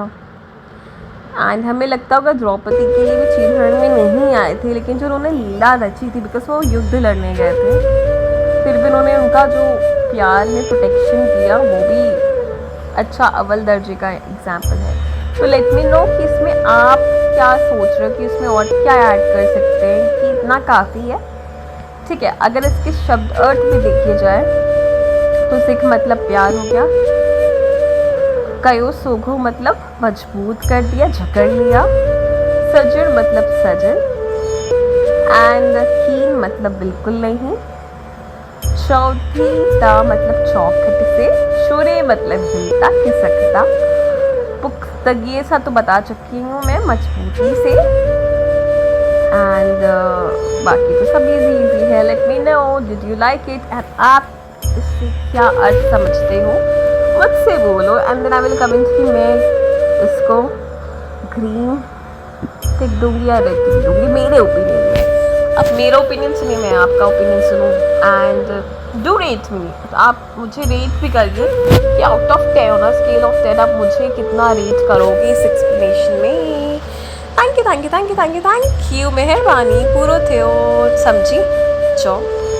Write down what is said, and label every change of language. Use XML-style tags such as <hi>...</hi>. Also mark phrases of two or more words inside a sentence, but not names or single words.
<hi>एंड हमें लगता होगा द्रौपदी के लिए भी चीरहरण में नहीं आए थे, लेकिन जो उन्होंने लीला रची थी, बिकॉज वो युद्ध लड़ने गए थे, फिर भी उन्होंने उनका जो प्यार में प्रोटेक्शन किया, वो भी अच्छा अव्वल दर्जे का एग्जाम्पल है। तो</hi> <en>let me know</en> <hi>कि इसमें आप क्या सोच रहे हो कि इसमें और क्या ऐड कर सकते हैं कि इतना काफ़ी है। ठीक है, अगर इसके शब्द अर्थ भी देखिए जाए तो सिख मतलब प्यार हो गया,</hi> <sd>कयो सोघो</sd> <hi>मतलब मजबूत कर दिया, जकड़ लिया, सजड़ मतलब सजन, एंड कीन मतलब बिल्कुल नहीं, चौथी ता मतलब चौखट से, शुरे मतलब हिलता खिसकता, पुख्तगी सा तो बता चुकी हूँ मैं, मजबूती से, एंड बाकी तो सब इजी है।</hi> <en>let me know did you like it</en> <hi>एंड आप इससे क्या अर्थ समझते हो मुझसे बोलो,</hi> <en>and then I will comment</en> <hi>कि मैं इसको</hi> <en>green tick</en> <hi>दूंगी या</hi> <en>red tick</en> <hi>दूंगी मेरे ओपिनियन में। अब मेरा ओपिनियन सुनिए, मैं आपका ओपिनियन सुनूँ,</hi> <en>and do rate me.</en> <hi>आप मुझे रेट भी करिए कि</hi> <en>out of 10 on scale of 10</en> <hi>आप मुझे कितना रेट करोगे इस एक्सप्लेनेशन में।</hi> <en>thank you thank you thank you thank you thank you,</en> <sd>मेहरबानी, पूरो थियो समझी चो।</sd>